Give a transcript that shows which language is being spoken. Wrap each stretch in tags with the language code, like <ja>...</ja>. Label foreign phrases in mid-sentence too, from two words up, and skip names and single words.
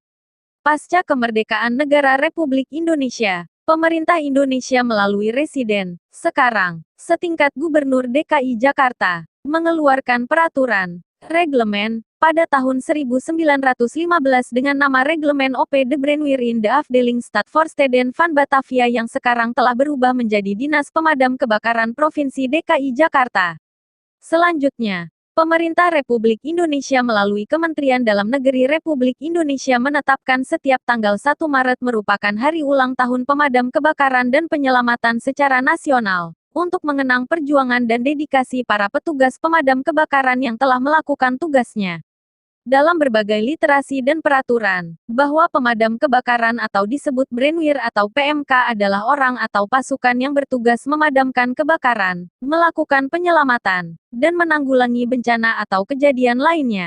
<id>Pasca kemerdekaan negara Republik Indonesia, pemerintah Indonesia melalui Residen, sekarang, setingkat Gubernur DKI Jakarta, mengeluarkan peraturan, reglemen, pada tahun 1915 dengan nama Reglemen OP De Brandweer in de Afdeling Stadvoorsteden van Batavia yang sekarang telah berubah menjadi Dinas Pemadam Kebakaran Provinsi DKI Jakarta. Selanjutnya, Pemerintah Republik Indonesia melalui Kementerian Dalam Negeri Republik Indonesia menetapkan setiap tanggal 1 Maret merupakan hari ulang tahun pemadam kebakaran dan penyelamatan secara nasional, untuk mengenang perjuangan dan dedikasi para petugas pemadam kebakaran yang telah melakukan tugasnya dalam berbagai literasi dan peraturan, bahwa pemadam kebakaran atau disebut Brandweer atau PMK adalah orang atau pasukan yang bertugas memadamkan kebakaran, melakukan penyelamatan, dan menanggulangi bencana atau kejadian lainnya.</id>